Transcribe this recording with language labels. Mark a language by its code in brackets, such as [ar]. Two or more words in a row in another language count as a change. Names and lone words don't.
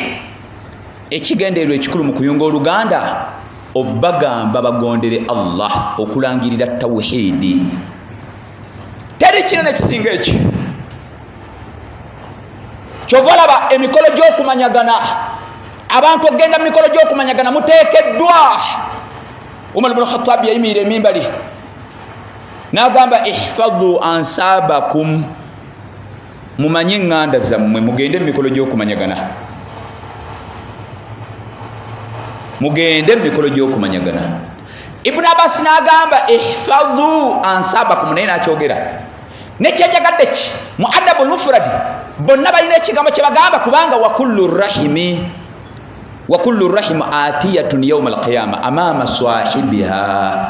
[lg] Ekigendeerwa ekikulu mu kuyunga oluganda obagamba bagondere Allah, okulangirira tawhidi. Teri kinene kisinga eki. Kyova olaba emikolo gy'okumanyagana, abantu okgenda mu mikolo gy'okumanyagana muteekeddwa. Umar ibn Khattab yayimirira emimbali n'agamba [ar] احفظوا أنسابكم, [lg] mumanye eŋŋanda zammwe, mugende mu mikolo gy'okumanyagana, mugende mu mikolo gy'okumanyagana. Ibn Abbas n'agamba [ar] احفظوا أنسابكم, [lg] naye n'akyogera nekyenjagadde ki mu adabul mufradi, bonna balina ekigambo kye bagamba, kubanga [ar] وكل رحم آتية يوم القيامة أمام صاحبها.